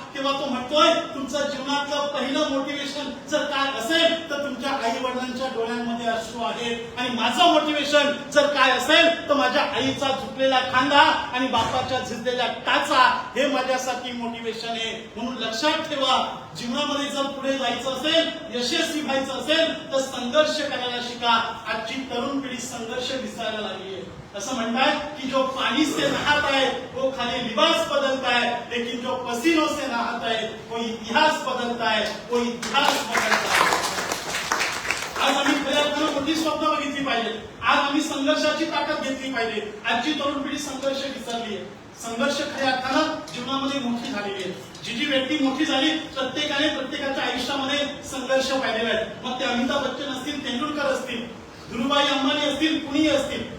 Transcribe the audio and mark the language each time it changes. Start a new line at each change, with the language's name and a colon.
Marathi: तेव्हा तो म्हणतोय तुमचं जीवनातलं पहिलं मोटिवेशन जर काय असेल तर तुमच्या आई वडिलांच्या डोळ्यांमध्ये अश्रू आहेत आणि माझं मोटिवेशन जर काय असेल तर माझ्या आईचा झुकलेला खांदा आणि बापाच्या झिजलेल्या टाचा हे माझ्यासाठी मोटिवेशन आहे. म्हणून लक्षात ठेवा, जीवनामध्ये जर पुढे जायचं असेल, यशस्वी व्हायचं असेल तर संघर्ष करायला शिका. आजची तरुण पिढी संघर्ष विसरायला लागली आहे. असं म्हणतात की
Hindi: जो पानी से नहाता है वो खाली लिबास बदलता है, लेकिन जो पसीनों से नहाता है वो इतिहास बदलता है, वो इतिहास बदलता है.
Marathi: आज आम्ही खऱ्या अर्थानं मोठी स्वप्न बघितली पाहिजे. आज आम्ही संघर्षाची ताकद घेतली पाहिजे. आजची तरुण पिढी संघर्ष विसरली आहे. संघर्ष खऱ्या अर्थानं जीवनामध्ये मोठी झालेली आहे. जी व्यक्ती मोठी झाली प्रत्येकाने प्रत्येकाच्या आयुष्यामध्ये संघर्ष पाहिलेला आहे. मग ते अमिताभ बच्चन असतील, तेंडुलकर असतील, धीरूभाई अंबानी असतील, कुणीही असतील.